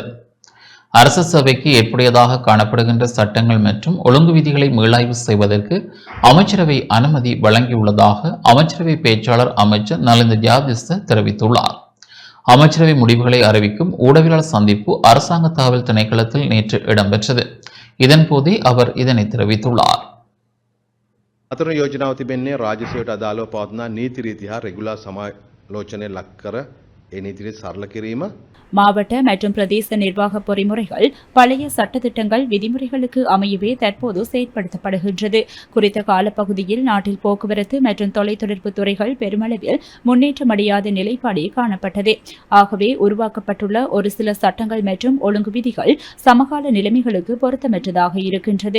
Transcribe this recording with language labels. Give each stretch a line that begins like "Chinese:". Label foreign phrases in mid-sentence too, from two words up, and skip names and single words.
Tamil: அரசு சேவைக்கு ஏற்புடையதாக காணப்படுகின்ற சட்டங்கள் மற்றும் ஒழுங்கு விதிகளை மீளாய்வு செய்வதற்கு அமைச்சரவை அனுமதி வழங்கியுள்ளதாக அமைச்சரவை பேச்சாளர் அமைச்சர் நலிந்த ஜாதிஸ்த தெரிவித்துள்ளார். அமைச்சரவை முடிவுகளை அறிவிக்கும் ஊடகவியலாளர் சந்திப்பு அரசாங்க தகவல் திணைக்களத்தில் நேற்று இடம்பெற்றது. இதன்போதே அவர் இதனை தெரிவித்துள்ளார்.
Sinhala: අතුරු යෝජනාව තිබෙන්නේ රාජ්‍යසේවයට අදාළව පවත්නා නීති රීති හා රෙගුලා සමාලෝචනය ලක් කර ඒ නීති රීති සරල කිරීම
Tamil: மாவட்ட மற்றும் பிரதேச நிர்வாக பொறிமுறைகள் பழைய சட்டத்திட்டங்கள் விதிமுறைகளுக்கு அமையவே தற்போது செயற்படுத்தப்படுகின்றது. குறித்த காலப்பகுதியில் நாட்டில் போக்குவரத்து மற்றும் தொலைத்தொடர்பு துறைகள் பெருமளவில் முன்னேற்றமடையாத நிலைப்பாடே காணப்பட்டது. ஆகவே உருவாக்கப்பட்டுள்ள ஒரு சில சட்டங்கள் மற்றும் ஒழுங்கு விதிகள் சமகால நிலைமைகளுக்கு பொருத்தமற்றதாக இருக்கின்றது.